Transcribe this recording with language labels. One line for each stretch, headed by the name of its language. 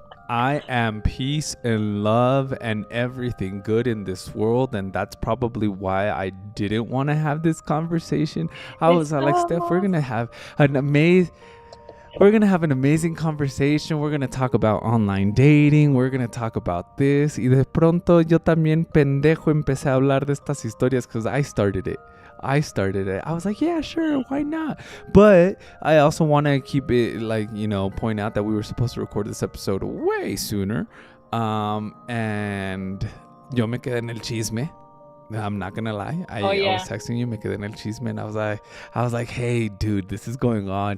English: I am peace and love and everything good in this world, and that's probably why I didn't want to have this conversation. I was like, Steph, we're gonna have an amazing conversation. We're gonna talk about online dating. We're gonna talk about this.
Spanish: Y de pronto yo también pendejo empecé a hablar de estas historias
English: because I started it. I was like, yeah, sure, why not? But I also want to keep it like, you know, point out that we were supposed to record this episode way sooner. And
Spanish: yo me quedé en el chisme.
English: I'm not gonna lie. Oh I was yeah. texting you,
Spanish: me quedé en el chisme,
English: and I was like, hey, dude, this is going on.